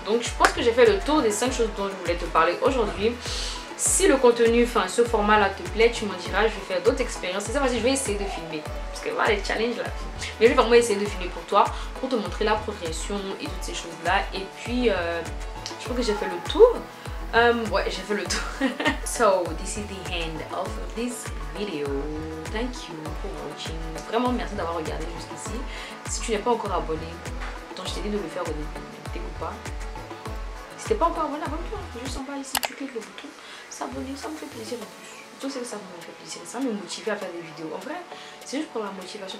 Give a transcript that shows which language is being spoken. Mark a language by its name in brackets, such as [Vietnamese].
[French] Donc, je pense que j'ai fait le tour des 5 choses dont je voulais te parler aujourd'hui. Si le contenu, enfin, ce format-là te plaît, tu m'en diras. Je vais faire d'autres expériences. Et ça, je vais essayer de filmer. Parce que voilà, les challenges là. Mais je vais vraiment essayer de filmer pour toi, pour te montrer la progression et toutes ces choses-là. Et puis, je crois que j'ai fait le tour. Ouais, j'ai fait le tour. [English] So, this is the end of this video. Thank you for watching. [French] Vraiment, merci d'avoir regardé jusqu'ici. Si tu n'es pas encore abonné, donc je t'ai dit de le faire au début. Ne t'écoute pas. Si tu n'es pas encore abonné, abonne-toi. Juste en bas ici, tu cliques le bouton s'abonner. Ça me fait plaisir en plus. Tout c'est que ça me fait plaisir. Ça me motive à faire des vidéos. En vrai, c'est juste pour la motivation.